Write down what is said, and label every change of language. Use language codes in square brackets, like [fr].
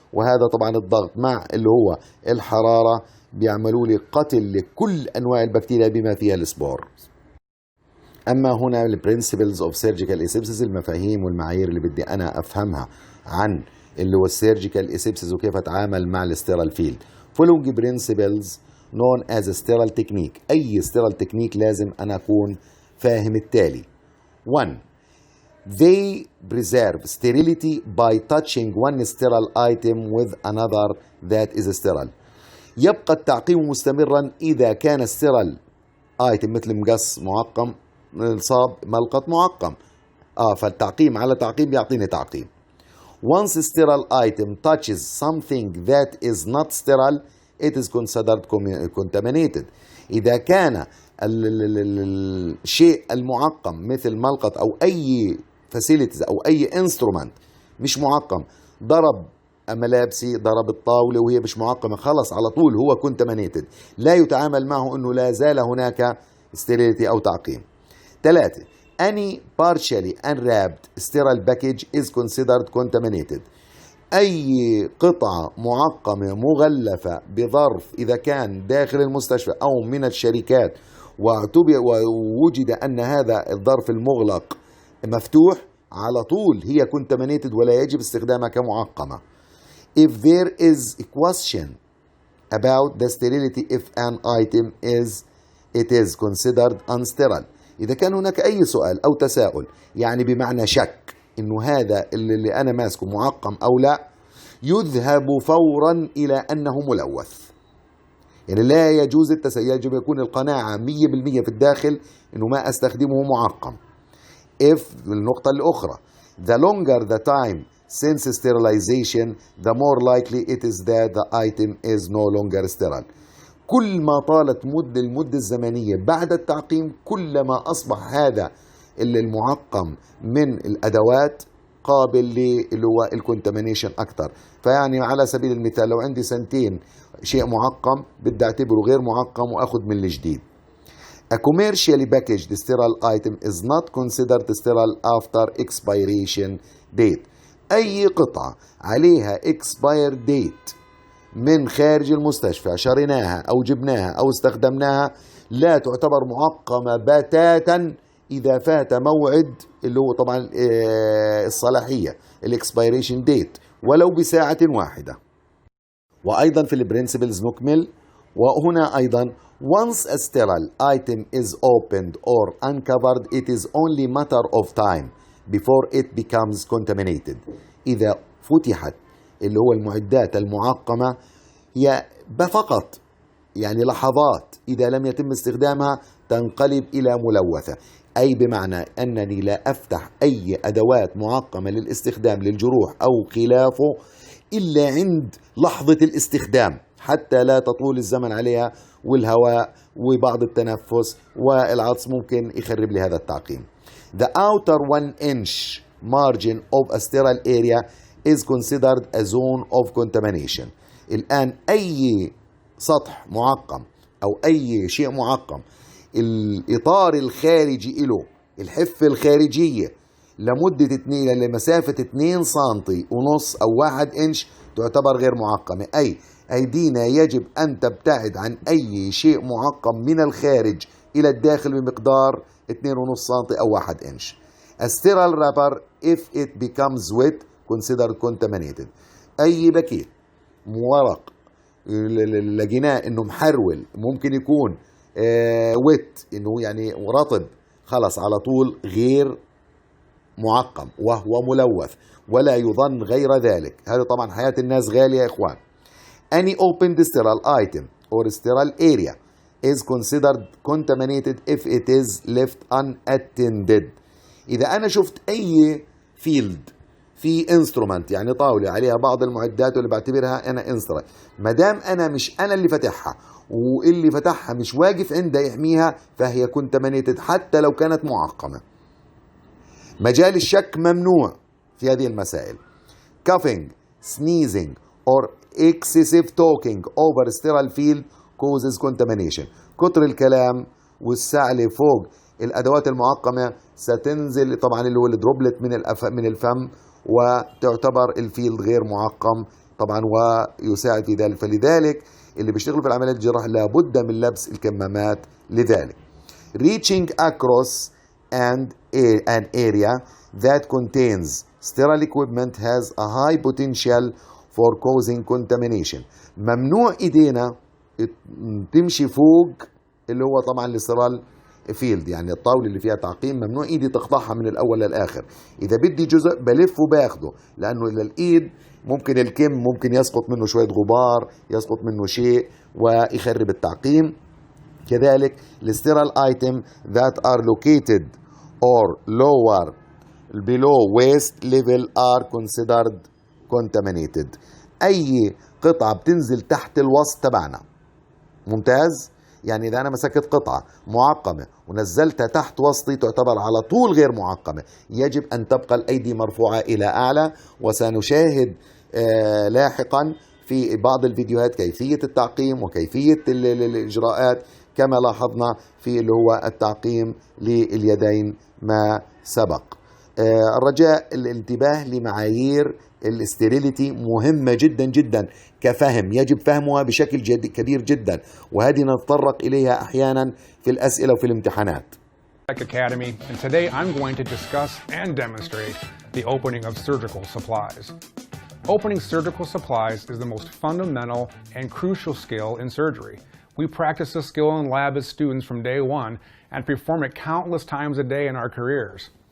[ar] وهذا طبعا الضغط مع اللي هو الحرارة بيعملوا لي قتل لكل أنواع البكتيريا بما فيها السبور. أما هنا البرنسبلز اوف سيرجيكال اسيبسيس، المفاهيم والمعايير اللي بدي أنا أفهمها عن اللي هو السيرجيكال اسيبسيس وكيف اتعامل مع الستيرال فيلد. [en] following principles known as sterile technique. [ar] اي [en] sterile technique [ar] لازم انا اكون فاهم التالي. 1. [en] They preserve sterility by touching one sterile item with another that is sterile. [ar] يبقى التعقيم مستمرا إذا كان [en] sterile item [ar] مثل مقص معقم، صاب، ملقط معقم. فالتعقيم على تعقيم بيعطيني تعقيم. [en] Once sterile item touches something that is not sterile, it is considered contaminated. [ar] إذا كان الشيء المعقم مثل ملقط أو أي facilities أو أي instrument مش معقم ضرب ملابسي، ضرب الطاولة وهي مش معقمة، خلص على طول هو contaminated، لا يتعامل معه أنه لا زال هناك sterility أو تعقيم. 3. [en] Any partially unwrapped sterile package is considered contaminated. [ar] أي قطعة معقمة مغلفة بظرف إذا كان داخل المستشفى أو من الشركات ووجد أن هذا الظرف المغلق مفتوح، على طول هي contaminated ولا يجب استخدامها كمعقمة. [en] If there is a question about the sterility if an item it is considered unsterile. [ar] إذا كان هناك أي سؤال أو تساؤل يعني بمعنى شك إنه هذا اللي أنا ماسكه معقم أو لا، يذهب فورا إلى أنه ملوث. يعني لا يجوز التساؤل، يجب يكون القناعة 100% في الداخل إنه ما أستخدمه معقم. [en] If [ar] النقطة الأخرى [en] the longer the time since sterilization the more likely it is that the item is no longer sterile. [ar] كل ما طالت المدة الزمنية بعد التعقيم كلما أصبح هذا المعقم من الأدوات قابل اللي هو الكونتامينيشن أكثر. فيعني على سبيل المثال لو عندي سنتين شيء معقم بدي أعتبره غير معقم وأخذ من الجديد. [en] A commercially packaged sterile item is not considered sterile after expiration date. [ar] أي قطعة عليها expire date من خارج المستشفى شريناها أو جبناها أو استخدمناها لا تعتبر معقمة بتاتا إذا فات موعد اللي هو طبعا الصلاحية الاكسبيريشن ديت ولو بساعة واحدة. وأيضا في البرنسبلز نكمل. وهنا أيضا [en] once a sterile item is opened or uncovered it is only matter of time before it becomes contaminated. [ar] إذا فتحت اللي هو المعدات المعقمة هي فقط يعني لحظات، إذا لم يتم استخدامها تنقلب إلى ملوثة. أي بمعنى أنني لا أفتح أي أدوات معقمة للاستخدام للجروح أو خلافه إلا عند لحظة الاستخدام حتى لا تطول الزمن عليها والهواء وبعض التنفس والعطس ممكن يخرب لي هذا التعقيم. [en] The outer 1 inch margin of a sterile area is considered a zone of contamination. [ar] الآن أي سطح معقم أو أي شيء معقم الإطار الخارجي له الحفة الخارجية لمسافة 2 سنتي ونص أو 1 إنش تعتبر غير معقمة. أي أيدينا يجب أن تبتعد عن أي شيء معقم من الخارج إلى الداخل بمقدار 2.5 سنتي أو 1 إنش. [en] A sterile wrapper if it becomes wet considered contaminated. [ar] أي باكيت ورق لقيناه إنه محرول ممكن يكون ويت إنه يعني رطب خلص على طول غير معقم وهو ملوث ولا يظن غير ذلك. هذا طبعا حياة الناس غالية يا إخوان. [en] Any opened sterile item or sterile area is considered contaminated if it is left unattended. [ar] إذا أنا شفت أي فيلد في انسترومنت يعني طاولة عليها بعض المعدات واللي بعتبرها أنا انسترومنت، ما دام أنا مش أنا اللي فتحها واللي فتحها مش واقف عندها يحميها فهي contaminated حتى لو كانت معقمة. مجال الشك ممنوع في هذه المسائل. [en] coughing, sneezing or excessive talking over sterile field causes contamination. [ar] كتر الكلام والسعل فوق الأدوات المعقمة ستنزل طبعا اللي هو الدروبلت من الفم وتعتبر الفيلد غير معقم طبعا ويساعد في ذلك. فلذلك اللي بيشتغلوا في العمليات الجراحية لابد من لبس الكمامات لذلك. [en] reaching across an area that contains sterile equipment has a high potential for causing contamination. [ar] ممنوع ايدينا تمشي فوق اللي هو طبعا الاسترال فيلد، يعني الطاولة اللي فيها تعقيم ممنوع ايدي تقطعها من الاول للاخر. اذا بدي جزء بلف وباخده، لانه للايد ممكن الكم ممكن يسقط منه شوية غبار، يسقط منه شيء ويخرب التعقيم. كذلك [en] الستيرال item that are located or lower below waist level are considered contaminated. [ar] أي قطعة بتنزل تحت الوسط تبعنا، ممتاز؟ يعني إذا أنا مسكت قطعة معقمة ونزلتها تحت وسطي تعتبر على طول غير معقمة، يجب أن تبقى الأيدي مرفوعة إلى أعلى. وسنشاهد لاحقا في بعض الفيديوهات كيفية التعقيم وكيفية الإجراءات كما لاحظنا في اللي هو التعقيم لليدين ما سبق. الرجاء الانتباه لمعايير الاستيريليتي مهمة جدا جدا كفهم، يجب فهمها بشكل كبير جدا، وهذه نتطرق إليها أحيانا في الأسئلة وفي الامتحانات. [en] Academy, and today I'm going to discuss and demonstrate the opening of surgical supplies. Opening surgical supplies is the most fundamental and crucial skill in surgery. We practice this skill in lab as students from day one and perform it countless times a day in our careers.